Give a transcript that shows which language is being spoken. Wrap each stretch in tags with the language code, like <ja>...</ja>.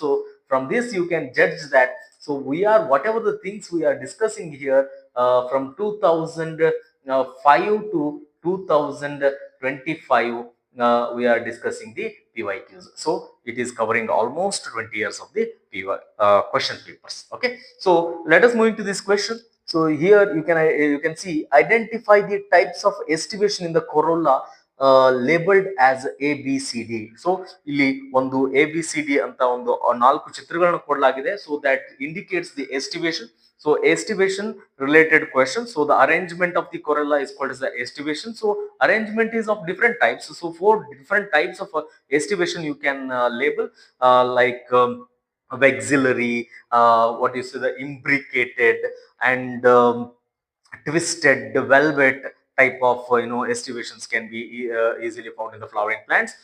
<en>So from this you can judge that. So we are, whatever the things we are discussing here, from 2005 to 2025, we are discussing the PYQs. So it is covering almost 20 years of the question papers. Okay, so let us move into this question. So here you can see, identify the types of estivation in the corolla labeled as A B C D.</en> <kn>So ಇಲ್ಲಿ ಒಂದು A B C D ಅಂತ ಒಂದು 4 ಚಿತ್ರಗಳನ್ನು ಕೊಡಲಾಗಿದೆ.</kn> <en>So that indicates the estivation. So estivation related question. So the arrangement of the corolla is called as the estivation. So arrangement is of different types. So 4 different types of estivation you can label, like vexillary, what you say, the imbricated, and twisted velvet type of estivations can be easily found in the flowering plants.</en>